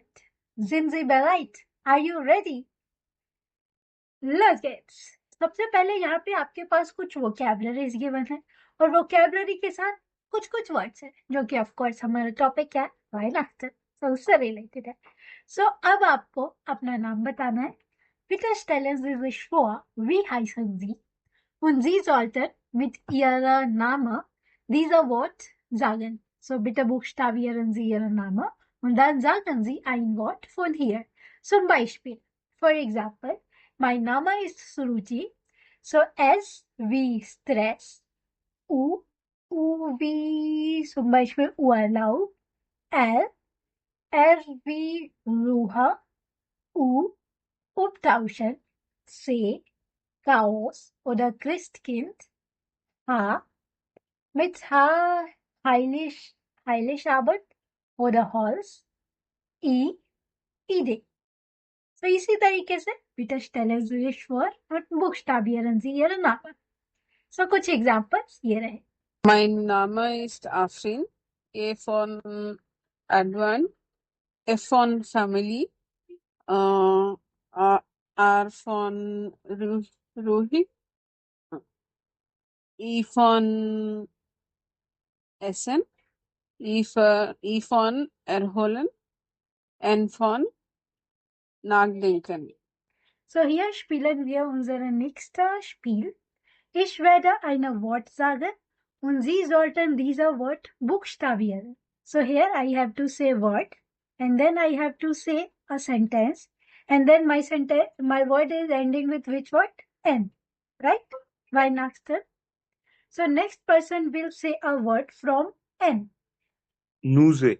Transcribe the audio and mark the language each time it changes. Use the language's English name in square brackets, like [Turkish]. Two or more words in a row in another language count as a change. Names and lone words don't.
[English] Jingle bell, are you ready? Let's get. [Hindi] सबसे पहले यहाँ पे आपके पास कुछ [English] vocabularies given [Hindi] है और वोकैबलरी के साथ कुछ कुछ वर्ड्स है जो कि [English] of course [Hindi] हमारा टॉपिक क्या है, Weihnachten, so उससे रिलेटेड है। सो अब आपको अपना नाम बताना है। [German] Bitte stellen Sie sich vor, wie heißen Sie? Und Sie sollten mit Ihrem Namen dieser Wort sagen. So bitte buchstabieren Sie Ihren Namen und dann sagen Sie ein Wort von hier. Zum Beispiel, [English] for example, [German] mein Name ist Suruchi. So S wie Stress, U wie zum Beispiel Urlaub, R wie Ruhe, U Umtauschen, C Chaos oder Christkind, H mit H Heiligabend oder Holz, I Idee. So [Hindi] इसी तरीके से [German] bitte stellen Sie sich vor und buchstabieren Sie Ihren Namen. [Hindi] So कुछ examples ये रहे। [German] Mein Name ist Afrin. A von Advan, F von Family, R von Ruhi, E von Essen, E von Erholen, N von Nachdenken. So hier spielen wir unser nächstes Spiel. Ich werde ein Wort sagen und Sie sollten dieses Wort buchstabieren. [English] So here I have to say word and then I have to say a sentence and then my word is ending with which word? [German] N. Right? Weihnachten. [English] So next person will say a word from N. Nuse.